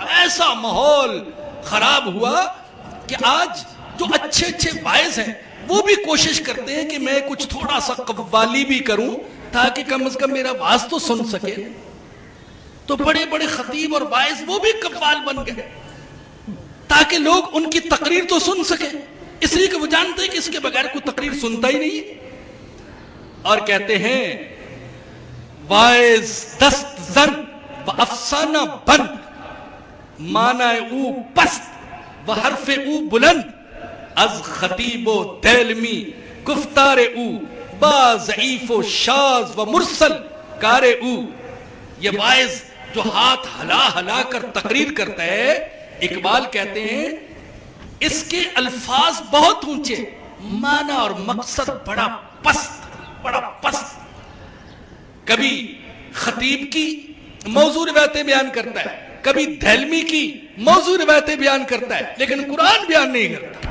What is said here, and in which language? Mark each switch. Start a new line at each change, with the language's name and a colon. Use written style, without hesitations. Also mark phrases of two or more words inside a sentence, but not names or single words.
Urdu: ایسا ماحول خراب ہوا کہ آج جو اچھے اچھے وائز ہیں وہ بھی کوشش کرتے ہیں کہ میں کچھ تھوڑا سا قوالی بھی کروں تاکہ کم از کم میرا واز تو سن سکے. تو بڑے بڑے خطیب اور وائز وہ بھی قوال بن گئے تاکہ لوگ ان کی تقریر تو سن سکیں، اس لیے کہ وہ جانتے ہیں کہ اس کے بغیر کوئی تقریر سنتا ہی نہیں. اور کہتے ہیں
Persian: وائز دست زن و افسانہ بند معنی او پست و حرف او بلند از خطیب و دیلمی گفتار او با ضعیف و شاذ و مرسل کار او.
Urdu: یہ وائز جو ہاتھ ہلا ہلا کر تقریر کرتا ہے، اقبال کہتے ہیں اس کے الفاظ بہت اونچے، معنی اور مقصد بڑا پست. کبھی خطیب کی موضوع روایتیں بیان کرتا ہے، کبھی دہلمی کی موضوع روایتیں بیان کرتا ہے، لیکن قرآن بیان نہیں کرتا.